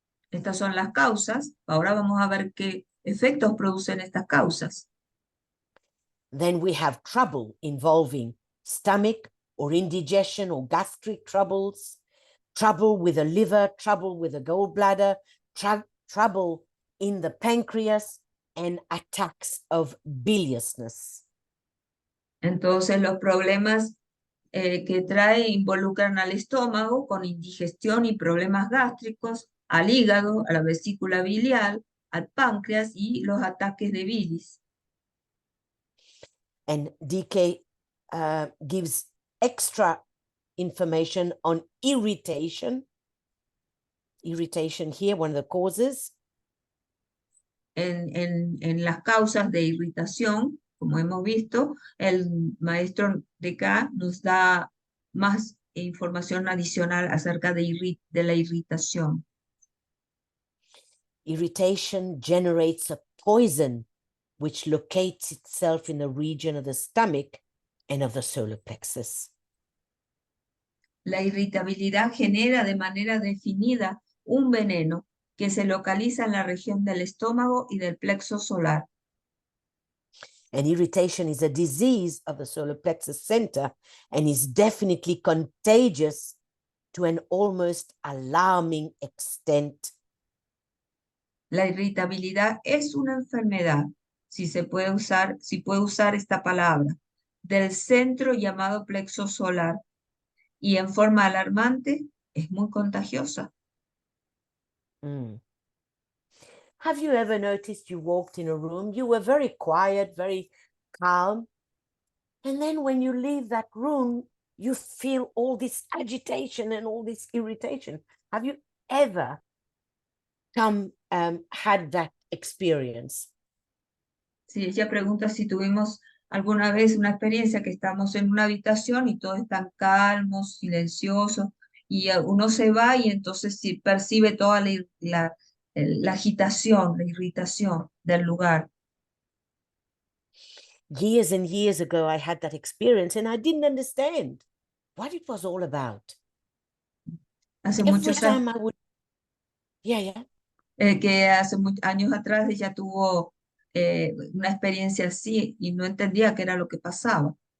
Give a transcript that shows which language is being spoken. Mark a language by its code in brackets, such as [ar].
[es] Estas son las causas. Ahora vamos a ver qué efectos producen estas causas. [en] Then we have trouble involving stomach or indigestion or gastric troubles, trouble with the liver, trouble with the gallbladder, trouble in the pancreas, and attacks of biliousness. [es] Entonces los problemas que trae involucran al estómago con indigestión y problemas gástricos, al hígado, a la vesícula biliar, al páncreas y los ataques de bilis. [en] And DK gives extra information on irritation. Irritation here, one of the causes. [es] En las causas de irritación, como hemos visto, el maestro DK nos da más información adicional acerca de la irritación. [en] Irritation generates a poison which locates itself in the region of the stomach and of the solar plexus. [es] La irritabilidad genera de manera definida un veneno que se localiza en la región del estómago y del plexo solar. [en] And irritation is a disease of the solar plexus center and is definitely contagious to an almost alarming extent. [es] La irritabilidad es una enfermedad, si puede usar esta palabra, del centro llamado plexo solar, y en forma alarmante es muy contagiosa. [en] Have you ever noticed you walked in a room, you were very quiet, very calm, and then when you leave that room, you feel all this agitation and all this irritation? Have you ever had that experience? [es] Sí, ella pregunta si tuvimos alguna vez una experiencia que estamos en una habitación y todos están calmos, silenciosos, y uno se va y entonces sí percibe toda la agitación, la irritación del lugar. [en] Years and years ago, I had that experience and I didn't understand what it was all about. [es] Hace [en] Every [es] muchos años, [en] time I would, yeah. [es] que hace años atrás ella tuvo una experiencia así y no entendía qué era lo que pasaba.